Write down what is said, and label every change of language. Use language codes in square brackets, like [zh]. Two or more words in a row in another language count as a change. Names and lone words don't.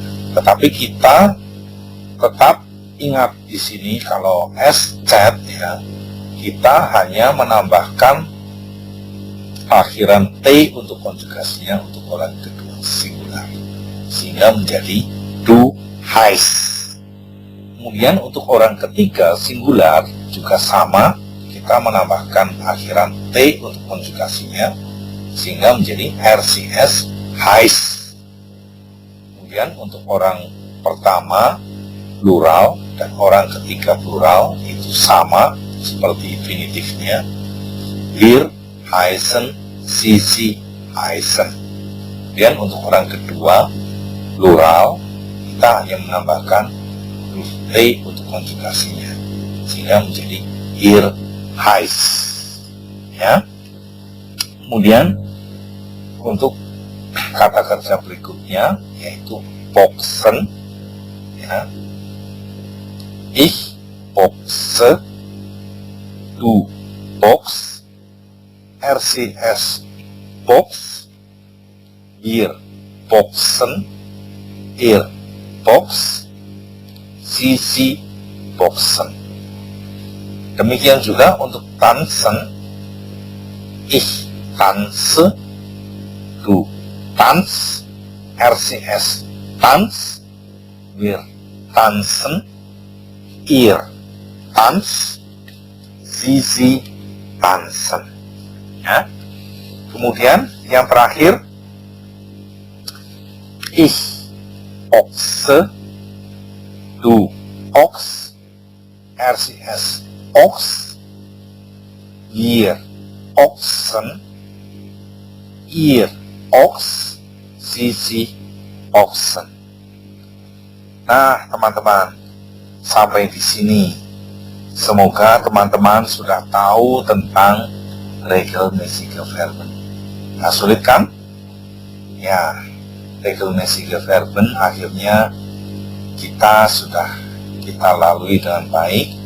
[id] Tetapi kita tetap ingat di sini kalau SZ, ya, kita hanya menambahkan akhiran T untuk konjugasinya untuk orang kedua singular sehingga menjadi [de] du heißt. [id] Kemudian untuk orang ketiga singular juga sama, kita menambahkan akhiran T untuk konjugasinya sehingga menjadi [de] RCS heißt. [id] Kemudian untuk orang pertama plural dan orang ketiga plural itu sama seperti infinitifnya, [de] wir heißen, sie heißen. [id] Kemudian untuk orang kedua plural kita hanya menambahkan huruf T untuk konjugasinya sehingga menjadi [de] ihr heißt, [id] ya. Kemudian untuk kata kerja berikutnya yaitu boxen, ya. [de] Ich boxe, du box, RCS box, wir boxen, ihr box, sie boxen. [id] Demikian juga untuk [de] tanzen, ich tanze, du tanz, RCS tanz, wir tanzen, ihr Tanz, Sie tanzen. [id] Ya. Kemudian yang terakhir, [de] ich ochse, du ochs, RCS ochs, wir ochsen, ihr ochs, Sie ochsen. [id] Nah, teman-teman, sampai di sini. Semoga teman-teman sudah tahu tentang [de] regelmäßige Verben. [id] Nah, sulit kan? Ya, [de] regelmäßige Verben [id] akhirnya kita lalui dengan baik.